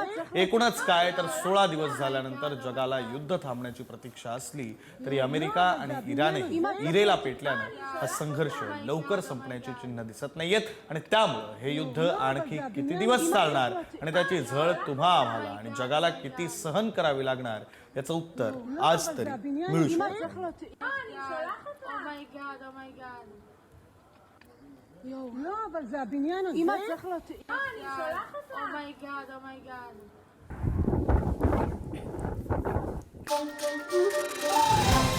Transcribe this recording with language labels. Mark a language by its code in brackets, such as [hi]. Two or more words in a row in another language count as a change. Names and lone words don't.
[mr] एकूणच काय तर 16 दिवस झाल्यानंतर जगाला युद्ध थांबण्याची प्रतीक्षा असली तरी अमेरिका आणि इराणही इरेला पेटल्यानं हा संघर्ष लवकर संपण्याची चिन्ह दिसत नाहीयेत आणि त्यामुळे हे युद्ध आणखी किती दिवस चालणार आणि त्याची झळ तुम्हा आम्हाला आणि जगाला किती सहन करावी लागणार याचं उत्तर आज तरी मिळू शकतं. [he] לא, אבל זה הבניין הזה. אמא צריך להיות... אני שולחת אותה. אומייגאד.